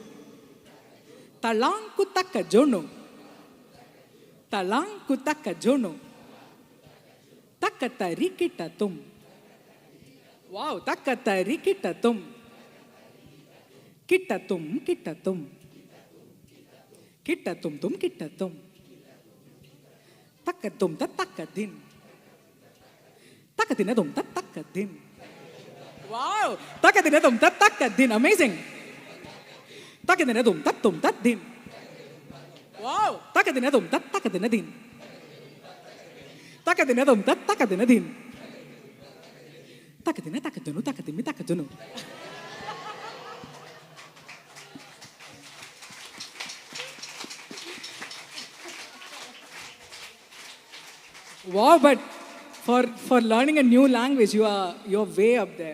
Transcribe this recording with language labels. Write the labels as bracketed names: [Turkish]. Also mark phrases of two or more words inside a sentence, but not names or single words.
[English] Talang-ku-taka-junu. Talang-ku-taka-junu. Taka-ta-rikita-tum. Wow, taka-ta-rikita-tum. Kita-tum, kita-tum. Kita-tum-tum, kita-tum. Taka-tum-ta, taka-din. Taka-din-a-tum-ta, taka-din. Wow! Taka-din-a-tum-ta, taka-din. Amazing. Taka-din-a-tum-ta, tum-ta-din. Wow! Taka-din-a-tum-ta, taka-din-a-din. Takadina dum ta takadina din. Takadina takadunu takadimi takadunu. Wow, but for learning a new language, you're way up there.